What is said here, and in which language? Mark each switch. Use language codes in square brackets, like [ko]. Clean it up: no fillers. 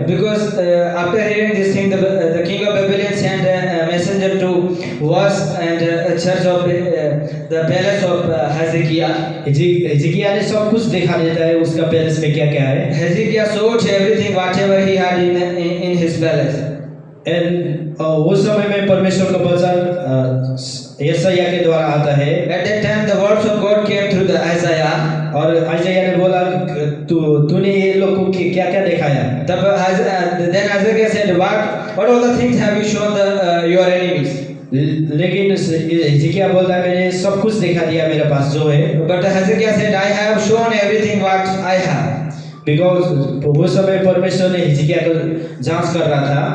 [en] Because after hearing this thing, the king of Babylon sent a messenger to watch and search of the palace of Hezekiah. [hi] हिजकिय्याह ने सब कुछ दिखा देता है उसका पैलेस में क्या क्या है। [en] Hezekiah showed everything whatever he had in his palace. And [hi] उस समय में परमेश्वर का वचन यशायाह के द्वारा आता है। [en] At that time the words of God came through the Isaiah. [hi] और आइज़ाया ने बोला तूने ये लोग को क्या क्या दिखाया? तब [en] then Isaiah said, what all the things have you shown your enemies? [hi] लेकिन हिजकिय्याह बोलता है मैंने सब कुछ दिखा दिया मेरे पास जो है। [en] But Hezekiah said, I have shown everything what I have. Because [hi] वो समय परमेश्वर ने हिजकिय्याह को जांच कर रहा था।